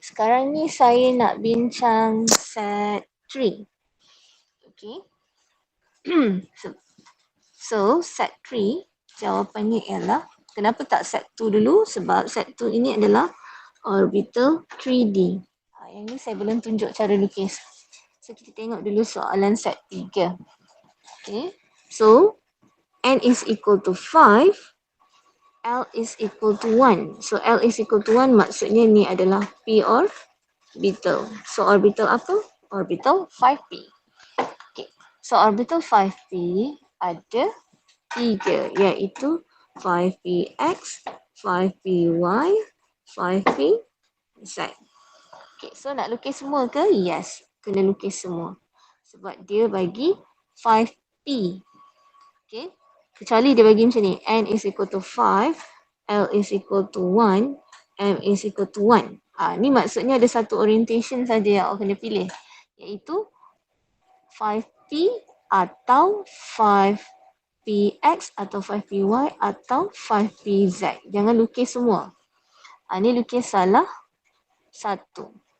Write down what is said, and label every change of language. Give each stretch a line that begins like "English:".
Malay: Sekarang ni saya nak bincang set 3. Okay. So, set 3 jawapannya ialah, kenapa tak set 2 dulu? Sebab set 2 ini adalah orbital 3D. Yang ni saya belum tunjuk cara lukis. So, kita tengok dulu soalan set 3. Okay.
English: So, n is equal to 5, L is equal to 1. So, L is equal to 1
Malay: maksudnya ni adalah P orbital. So, orbital apa? Orbital 5P. Okay. So, orbital 5P ada 3, iaitu 5px, 5py, 5pz. Okay, so nak lukis semua ke? Yes, kena lukis semua. Sebab dia bagi 5p. Okay, kecuali dia bagi macam ni.
English: N is equal to 5, L is equal to 1, M is equal to 1.
Malay: Ni maksudnya ada satu orientation saja yang awak kena pilih. Iaitu 5p atau 5px atau 5py atau 5pz. Jangan lukis semua. Ni lukis salah satu.